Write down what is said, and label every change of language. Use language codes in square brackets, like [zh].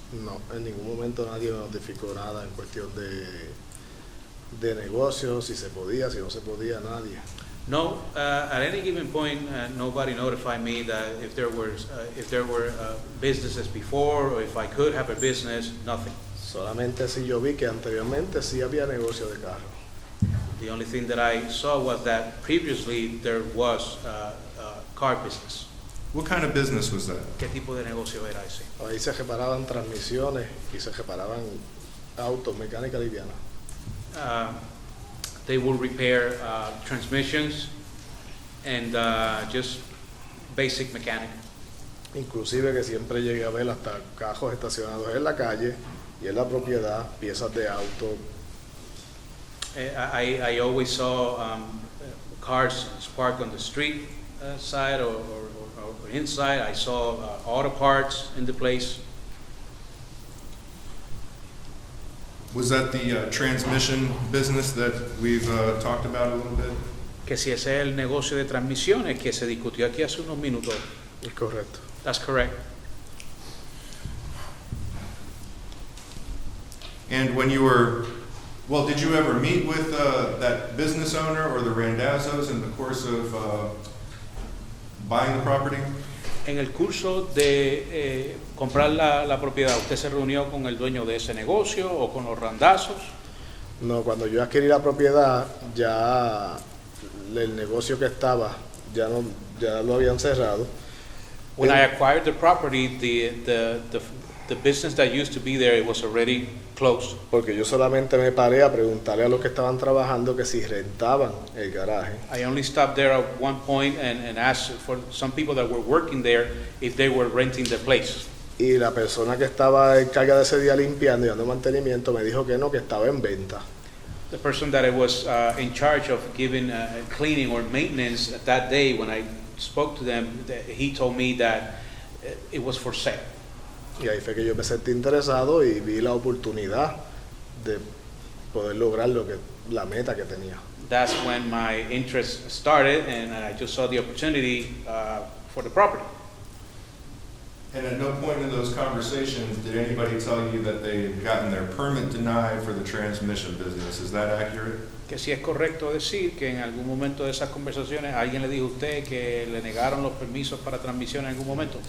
[es] No, en ningún momento nadie me notificó nada en cuestión de negocios, si se podía, si no se podía, nadie. [en] No, at any given point, nobody notified me that if there were businesses before or if I could have a business, nothing. [es] Solamente sí yo vi que anteriormente sí había negocio de carro. [en] The only thing that I saw was that previously there was car business. What kind of business was that? [es] ¿Qué tipo de negocio era ese? Ahí se reparaban transmisiones y se reparaban autos, mecánica liviana. [en] They will repair transmissions and just basic mechanic. [es] Inclusive que siempre llegué a ver hasta cajos estacionados en la calle y en la propiedad, piezas de auto. [en] I always saw cars parked on the street side or inside. I saw auto parts in the place. Was that the transmission business that we've talked about a little bit? [es] Que si ese es el negocio de transmisiones que se discutió aquí hace unos minutos. Es correcto. [en] That's correct. And when you were, well, did you ever meet with that business owner or the Randazzos in the course of buying the property? [es] En el curso de comprar la propiedad, ¿usted se reunió con el dueño de ese negocio o con los randazos? No, cuando yo adquirí la propiedad, ya el negocio que estaba, ya lo habían cerrado. [en] When I acquired the property, the business that used to be there, it was already closed. [es] Porque yo solamente me paré a preguntarle a los que estaban trabajando que si rentaban el garaje. [en] I only stopped there at one point and asked for some people that were working there if they were renting the place. [es] Y la persona que estaba en carga de ese día limpiando y dando mantenimiento me dijo que no, que estaba en venta. [en] The person that was in charge of giving cleaning or maintenance that day, when I spoke to them, he told me that it was for sale. [es] Y ahí fue que yo me sentí interesado y vi la oportunidad de poder lograr la meta que tenía. [en] That's when my interest started, and I just saw the opportunity for the property. And at no point in those conversations did anybody tell you that they had gotten their permit denied for the transmission business. Is that accurate? [es] Que si es correcto decir que en algún momento de esas conversaciones alguien le dijo a usted que le negaron los permisos para transmisión en algún momento.